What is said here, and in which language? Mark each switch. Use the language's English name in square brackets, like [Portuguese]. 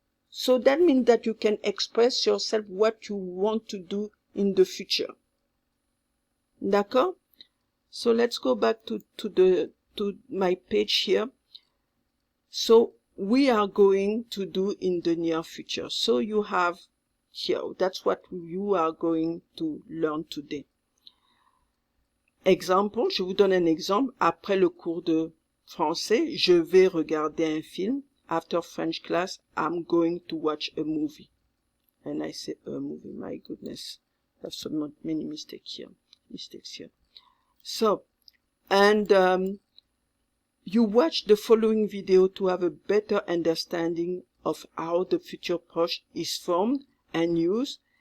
[English] So that means that you can express yourself what you want to do in the future. [French] D'accord? [English] So let's go back to my page here. So we are going to do in the near future. So you have here, that's what you are going to learn today. [French] Exemple, je vous donne un exemple. Après le cours de français, je vais regarder un film. [English] After French class, I'm going to watch a movie. And I say a movie, my goodness. There's so many mistakes here. So, and you watch the following video to have a better understanding of how the future approach is formed and used.